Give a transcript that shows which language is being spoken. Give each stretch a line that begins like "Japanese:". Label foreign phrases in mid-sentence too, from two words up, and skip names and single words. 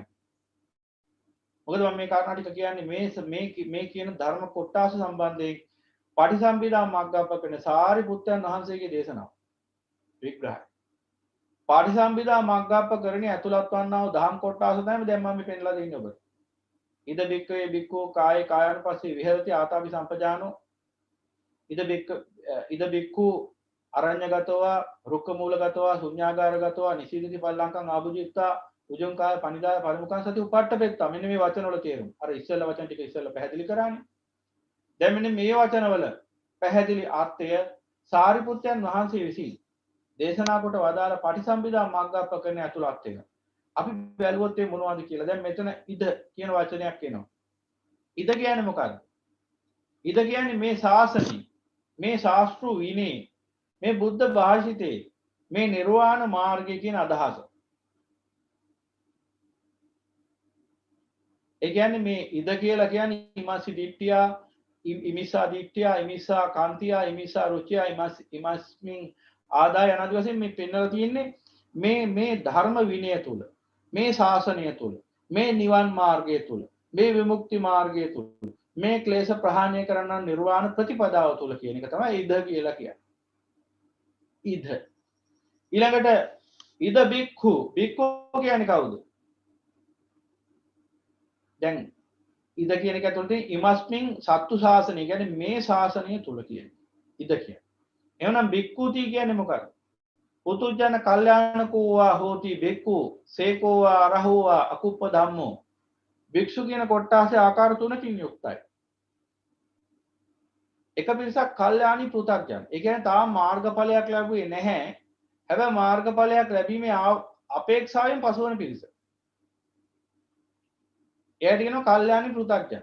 Sinhala: මොකද මම මේ කාරණා ටික කියන්නේ මේ කියන ධර්ම කොටස සම්බන්ධයෙන් පටිසම්භිදා මග්ගප්පකන සාරිපුත්තයන් වහන්සේගේ දේශනාව විග්‍රහය. පටිසම්භිදා මග්ගප්පකරණේ ඇතුළත් වන්නා වූ දහම් කොටස තමයි දැන් මම මේ පෙන්නලා දෙන්නේ ඔබට.
Pali: ඉද බික්කේ බික්කෝ කායේ කායानुපස්සී විහෙරති ආතාපි සම්පජානෝ ඉද බික්කු අරඤ්‍යගතව රුක්ක මූලගතව ශුඤ්ඤාගාරගතව නිසීදති පල්ලංකං ආභුජිත්තා උජුං කාය පනිදාය පරිමුඛං සති උපට්ඨපෙත්තා.
Sinhala: මෙන්න මේ වචන වල තේරුම. අර ඉස්සෙල්ලා වචන ටික ඉස්සෙල්ලා පැහැදිලි කරානේ. දැන් මෙන්න මේ වචන වල පැහැදිලි අර්ථය සාරිපුත්තයන් වහන්සේ විසින් දේශනා කොට වදාළ පටිසම්භිදා මග්ගප්පකරණය ඇතුළත් වෙනවා. අපි බැලුවොත් මේ මොනවද කියලා. දැන් මෙතන ඉද කියන වචනයක් එනවා. ඉද කියන්නේ මොකක්ද? ඉද කියන්නේ මේ ශාසනය, මේ ශාස්ත්‍රු විනේ, මේ බුද්ධ භාෂිතේ, මේ නිර්වාණ මාර්ගය කියන අදහස. ඒ කියන්නේ මේ ඉද කියලා කියන්නේ
Pali: ඉමස්සි දිට්ඨියා, ඉමිසා දිට්ඨියා, ඉමිසා කාන්තියා, ඉමිසා රුචියා, ඉමස්මින් ආදාය අනාදි
Sinhala: වශයෙන් මේ පෙන්වලා තියෙන්නේ මේ ධර්ම විනය තුල, මේ ශාසනය තුල, මේ නිවන් මාර්ගය තුල, මේ විමුක්ති මාර්ගය තුල, මේ ක්ලේශ ප්‍රහාණය කරන නිර්වාණ ප්‍රතිපදාව තුල කියන එක තමයි ඉද කියලා කියන්නේ. ඉද ඊළඟට
Pali: ඉද බික්ඛු
Sinhala: කියන්නේ කවුද? දැන් ඉද කියන එක ඇතුළත
Pali: ඉමස්මින් සත්තු
Sinhala: ශාසනය කියන්නේ මේ ශාසනය තුල කියන්නේ ඉද කියන්නේ. එහෙනම් බික්ඛුති කියන්නේ මොකක්ද?
Pali: පුතුජන කල්යාණකෝවා හෝති බික්ඛු සේකෝවා අරහෝවා අකුප්ප ධම්මෝ.
Sinhala: භික්ෂු කියන කොටාසේ ආකාර තුනකින් යුක්තයි. එක පිරිසක් කල්යාණි පෘථග්ජන. ඒ කියන්නේ තාම මාර්ගඵලයක් ලැබුවේ නැහැ. හැබැයි මාර්ගඵලයක් ලැබීමේ අපේක්ෂාවෙන් පසුවන පිරිස. එයාට කියනවා කල්යාණි පෘථග්ජන.